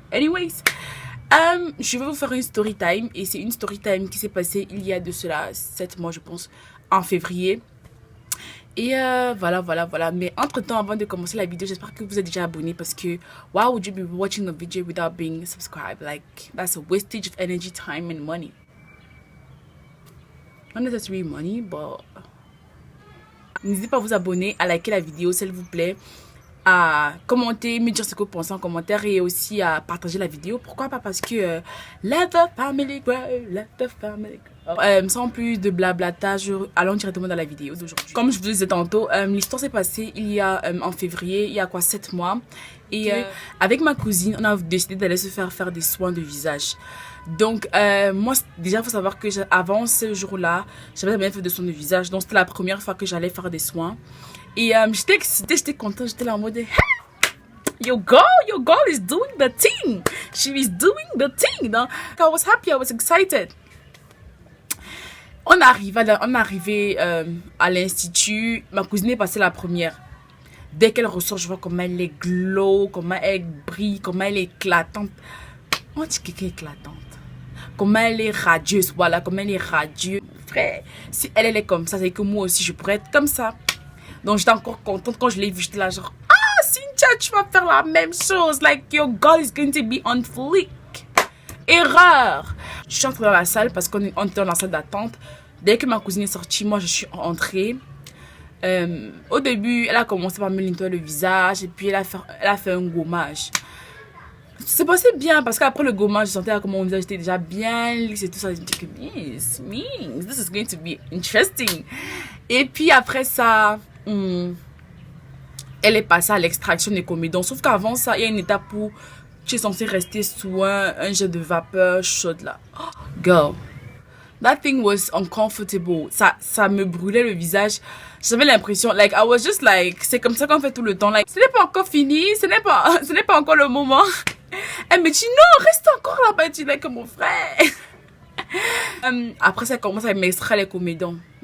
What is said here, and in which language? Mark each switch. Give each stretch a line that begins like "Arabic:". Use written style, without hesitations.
French: Anyways, je vais vous faire une story time. Et c'est une story time qui s'est passée il y a de cela 7 mois, je pense, en février. Et voilà. Mais entre-temps, avant de commencer la vidéo, j'espère que vous êtes déjà abonné parce que
English: why would you be watching a video without being subscribed? Like, that's a wastage of energy, time and money. Not necessarily money, but
French: n'hésitez pas à vous abonner, à liker la vidéo s'il vous plaît, à commenter, me dire ce que vous pensez en commentaire et aussi à partager la vidéo. Pourquoi pas? Parce que
English: let the family grow, let the family grow.
French: Sans plus de blablatage, allons directement dans la vidéo d'aujourd'hui. Comme je vous disais tantôt, l'histoire s'est passée il y a en février, il y a quoi, 7 mois. Et avec ma cousine, on a décidé d'aller se faire des soins de visage. Donc moi déjà il faut savoir que avant ce jour-là, j'avais jamais fait de soins de visage. Donc c'était la première fois que j'allais faire des soins. Et j'étais excitée, j'étais contente, j'étais là en mode
English: hey, your girl is doing the thing. She is doing the thing. Donc, I was happy, I was excited.
French: On arrivait à l'institut. Ma cousine est passée la première. Dès qu'elle ressort, je vois comment elle est glow, comment elle brille, comment elle est éclatante. On dit quelqu'un éclatante. Comment elle est radieuse, voilà, comment elle est radieuse. Frère, si elle est comme ça, c'est que moi aussi, je pourrais être comme ça. Donc, j'étais encore contente quand je l'ai vue. J'étais là, genre, ah, Cynthia, tu vas faire la même chose.
English: Like, your girl is going to be on fleek.
French: Erreur. Je suis entrée dans la salle parce qu'on était dans la salle d'attente. Dès que ma cousine est sortie, moi, je suis entrée. Au début, elle a commencé par me nettoyer le visage et puis elle a fait un gommage. C'est passé bien parce qu'après le gommage, je sentais comme mon visage était déjà bien lisse et tout ça. Je me dis que
English: this is going to be interesting.
French: Et puis après ça, elle est passée à l'extraction des comédons. Sauf qu'avant ça, il y a une étape où tu es censé rester sous un jet de vapeur chaude là.
English: Oh, girl, that thing was uncomfortable.
French: Ça me brûlait le visage. J'avais l'impression, like,
English: I was just like,
French: c'est comme ça qu'on fait tout le temps. Like, ce n'est pas encore fini, ce n'est pas encore le moment. Elle me dit non, reste encore là-bas. Tu es comme mon frère. Après ça commence à m'extraire les comédons.